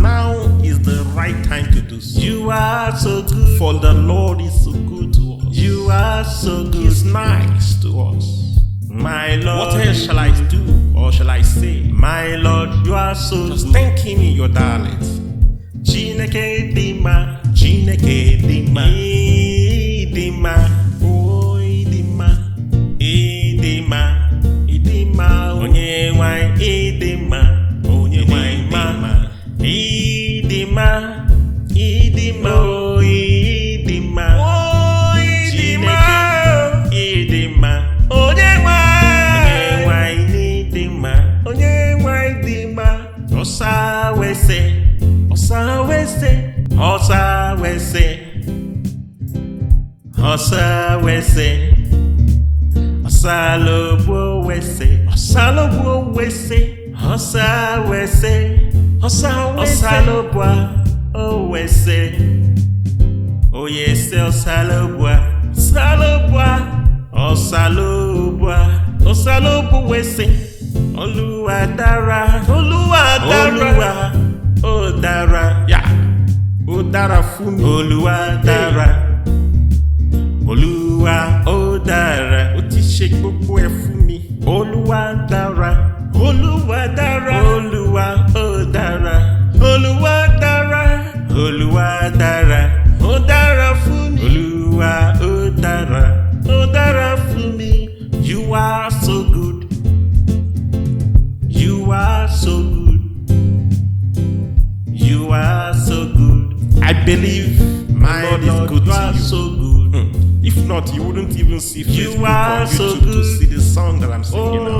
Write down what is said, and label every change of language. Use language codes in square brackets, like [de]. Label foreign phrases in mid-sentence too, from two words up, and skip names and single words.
[en] Now is the right time to do so. You are so good. For the Lord is so good to us. You are so good. He's nice to us. My Lord, what else shall I do or shall I say? My Lord, you are so just good. Thank him in your dialect. [ig] Chineke dima, Chineke dima, idima, oh idima, idima, idima, onye nwanyị idima, onye nwanyị idima, idima, idima, oh idima, oh idima, idima, onye nwanyị idima, onye nwanyị idima, osawese. Osawese, Osawese, Osawese, Osalobo wese, Osalobo wese, Osawese, Osalobwa, Owese, Oyese, Osalobwa, Salobwa, Osalobwa, Osalobo wese, [yo] Oluwadara, Oluwadara. Odara, yeah. Odara fumi. Oluwa dara. Oluwa odara. O ti ṣe gbogbo ẹ̀ fún mi. Oluwa dara. Oluwa dara. Oluwa odara. Oluwa dara. Oluwa dara. Odara fún mi. Oluwa odara. Odara fún mi. [en] You are so good. You are so good. You are so good. I believe my Lord is good to you. You are so good. If not, you wouldn't even see Facebook on YouTube to see the song that I'm singing now.